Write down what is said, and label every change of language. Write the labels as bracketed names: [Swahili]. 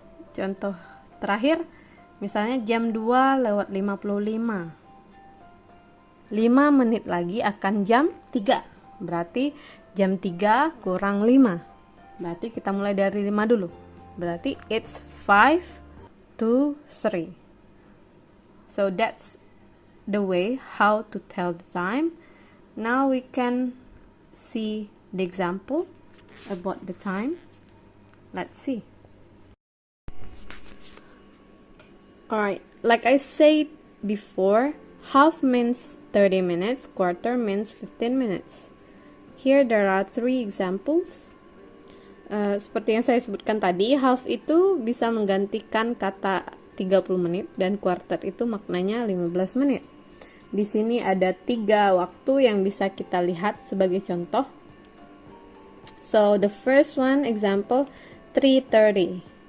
[Indonesian] Contoh terakhir, misalnya jam 2 lewat 55. 5 menit lagi akan jam 3. Berarti jam 3 kurang 5. Berarti kita mulai dari 5 dulu. Berarti [English] it's 5 to 3. So that's the way how to tell the time. Now we can see the example about the time. Let's see. Alright, like I said before, half means 30 minutes, quarter means 15 minutes. Here there are 3 examples. [Indonesian] Seperti yang saya sebutkan tadi, half itu bisa menggantikan kata 30 menit dan quarter itu maknanya 15 menit. Di sini ada 3 waktu yang bisa kita lihat sebagai contoh. [English] So the first one example 3:30.